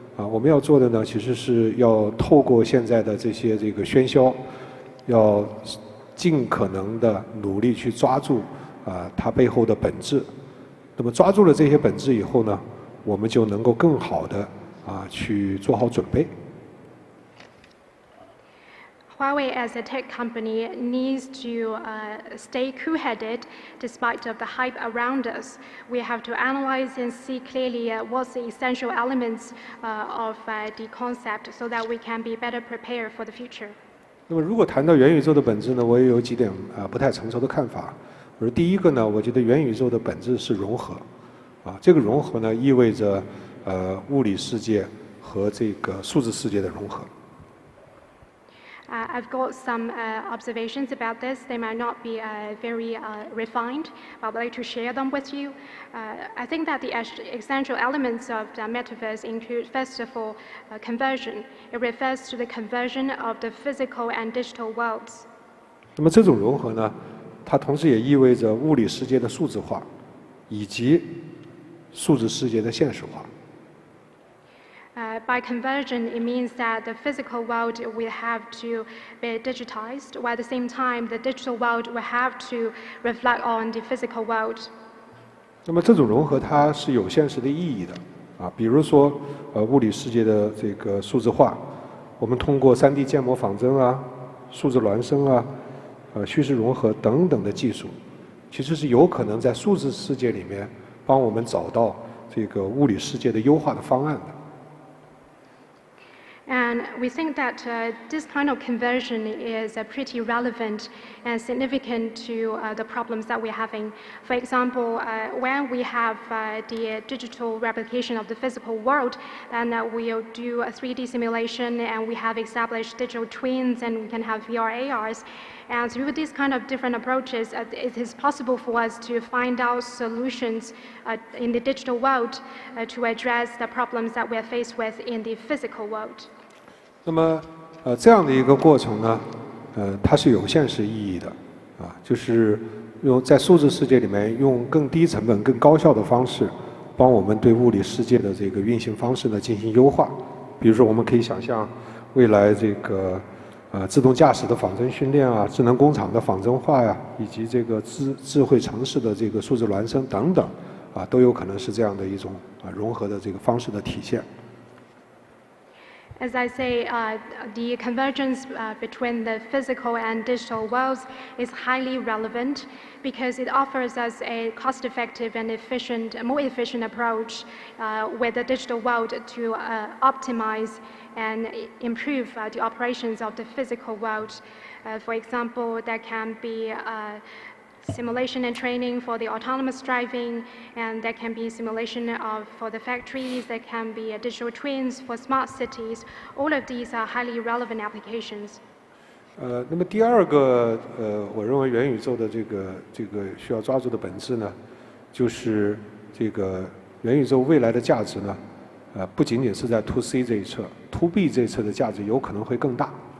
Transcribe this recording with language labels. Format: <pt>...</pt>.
<zh>我们要做的呢，其实是要透过现在的这些喧嚣，要尽可能的努力去抓住它背后的本质。那么抓住了这些本质以后呢，我们就能够更好的去做好准备。</zh> <en>Huawei as a tech company needs to stay cool-headed despite of the hype around us. We have to analyze and see clearly what's the essential elements of the concept so that we can be better prepared for the future.</en> <zh>那么如果谈到元宇宙的本质呢，我也有几点不太成熟的看法。我说第一个呢，我觉得元宇宙的本质是融合，这个融合呢意味着物理世界和这个数字世界的融合。</zh> <en>I've got some observations about this. They might not be very refined, but I'd like to share them with you. I think that the essential elements of the metaverse include, first of all, conversion. It refers to the conversion of the physical and digital worlds.</en> <zh>那么这种融合呢，它同时也意味着物理世界的数字化，以及数字世界的现实化。</zh> <en>By conversion, it means that the physical world will have to be digitized, while at the same time, the digital world will have to reflect on the physical world.</en> <zh>那么这种融合它是有现实的意义的，比如说物理世界的这个数字化，我们通过3D 建模仿真数字孪生虚实融合等等的技术，其实是有可能在数字世界里面帮我们找到这个物理世界的优化的方案的。</zh> <en>And we think that this kind of conversion is pretty relevant and significant to the problems that we're having. For example, when we have the digital replication of the physical world, then we'll do a 3D simulation and we have established digital twins and we can have VR, ARs. And through these kind of different approaches, it is possible for us to find out solutions in the digital world to address the problems that we're faced with in the physical world.</en> <zh>那么这样的一个过程呢，它是有现实意义的，就是在数字世界里面用更低成本、更高效的方式，帮我们对物理世界的这个运行方式呢进行优化。比如说，我们可以想象未来这个自动驾驶的仿真训练智能工厂的仿真化以及这个智慧城市的这个数字孪生等等都有可能是这样的一种融合的这个方式的体现。</zh> <en>As I say, the convergence between the physical and digital worlds is highly relevant because it offers us a cost-effective and more efficient approach with the digital world to optimize and improve the operations of the physical world. For example, there can be simulation and training for the autonomous driving, and there can be simulation for the factories, there can be digital twins for smart cities. All of these are highly relevant applications.</en> <zh>那么第二个我认为元宇宙的这个需要抓住的本质呢，就是这个元宇宙未来的价值呢，不仅仅是在 To C 这一侧 ，To B 这一侧的价值有可能会更大。</zh>